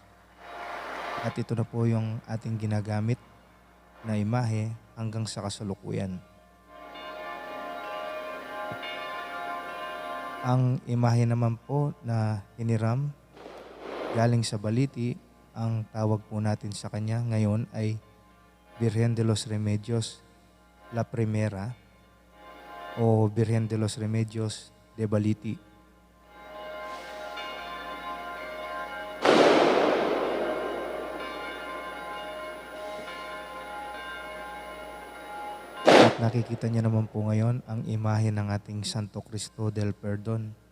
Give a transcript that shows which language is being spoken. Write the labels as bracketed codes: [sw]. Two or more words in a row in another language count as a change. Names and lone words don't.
[tl] At ito na po yung ating ginagamit na imahe hanggang sa kasalukuyan. Ang imahe naman po na hiniram galing sa baliti, ang tawag po natin sa kanya ngayon ay Virgen Delos Remedios La Primera o Virgen Delos Remedios de Baliti. At nakikita niyo naman po ngayon ang imahe ng ating Santo Cristo del Perdon.